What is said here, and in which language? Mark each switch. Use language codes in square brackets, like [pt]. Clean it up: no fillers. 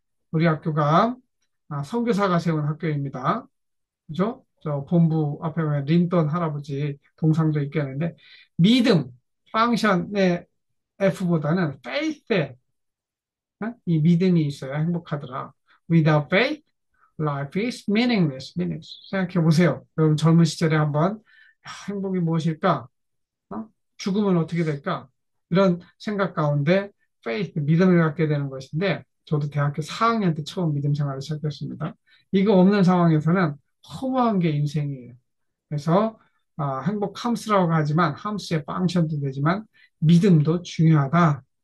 [ko] 우리 학교가 선교사가 세운 학교입니다. 그죠? 저 본부 앞에 보면 린던 할아버지 동상도 있겠는데 믿음, 팡션의 F보다는 faith에 이 믿음이 있어야 행복하더라. [en] Without faith, life is meaningless. [ko] 생각해 보세요. 여러분 젊은 시절에 한번 행복이 무엇일까? 어? 죽으면 어떻게 될까? 이런 생각 가운데 faith, 믿음을 갖게 되는 것인데 저도 대학교 4학년 때 처음 믿음 생활을 시작했습니다. 이거 없는 상황에서는 허무한 게 인생이에요. 그래서 행복 함수라고 하지만 함수의 펑션도 되지만 믿음도 중요하다.